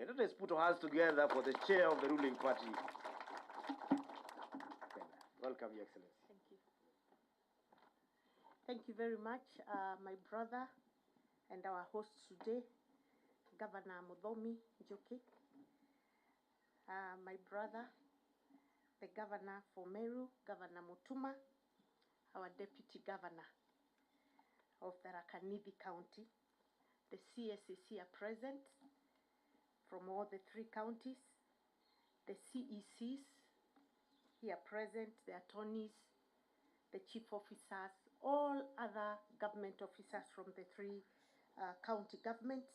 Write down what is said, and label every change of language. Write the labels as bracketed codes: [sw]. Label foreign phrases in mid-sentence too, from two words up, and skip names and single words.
[en] Let us put our hands together for the chair of the ruling party. Welcome, Your Excellency. Thank you. Thank you very much, my brother and our host today, Governor Muthomi Njoki. My brother, the Governor for Meru, Governor Mutuma, our Deputy Governor of Tharaka Nithi County. The CSs here present from all the 3 counties, the CECs here present, the attorneys, the chief officers, all other government officers from the 3 county governments.